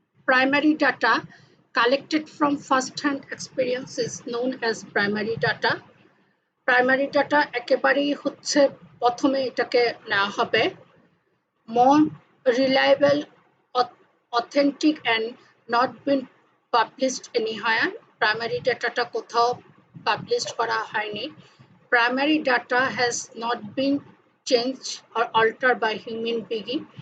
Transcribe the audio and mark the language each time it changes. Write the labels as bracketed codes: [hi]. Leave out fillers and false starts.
[en] Primary data collected from first-hand experience is known as primary data. [bn] Primary data একেবারেই হচ্ছে প্রথমে এটাকে নেওয়া হবে। [en] More reliable, authentic and not been published anywhere. [bn] Primary ডাটাটা কোথাও পাবলিশ করা হয়নি। [en] Primary data has not been change or alter by human being.